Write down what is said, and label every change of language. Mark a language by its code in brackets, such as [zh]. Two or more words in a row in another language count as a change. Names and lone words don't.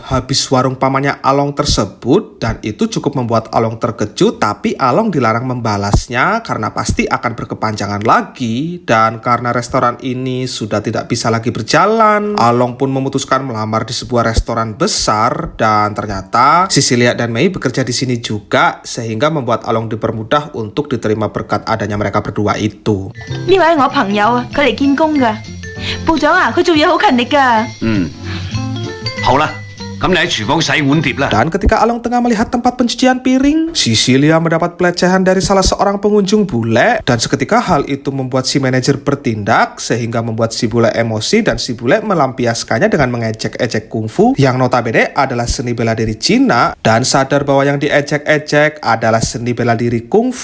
[id] habis warung pamannya Along tersebut, dan itu cukup membuat Along terkejut, tapi Along dilarang membalasnya karena pasti akan berkepanjangan lagi, dan karena restoran ini sudah tidak bisa lagi berjalan, Along pun memutuskan melamar di sebuah restoran besar, dan ternyata Sisilia dan Mei bekerja di sini juga, sehingga membuat Along dipermudah untuk diterima berkat adanya mereka berdua itu. [yue] 呢位係我朋友啊，佢嚟見工噶。部長啊，佢做嘢好勤力噶。好啦，咁你喺廚房洗碗碟啦。 [id] Dan ketika Along tengah melihat tempat pencucian piring, Sisilia mendapat pelecehan dari salah seorang pengunjung bule, dan seketika hal itu membuat si manajer bertindak sehingga membuat si bule emosi, dan si bule melampiaskannya dengan mengejek-ejek kungfu yang notabene adalah seni bela diri Cina, dan sadar bahwa yang diejek-ejek adalah seni bela diri kungfu.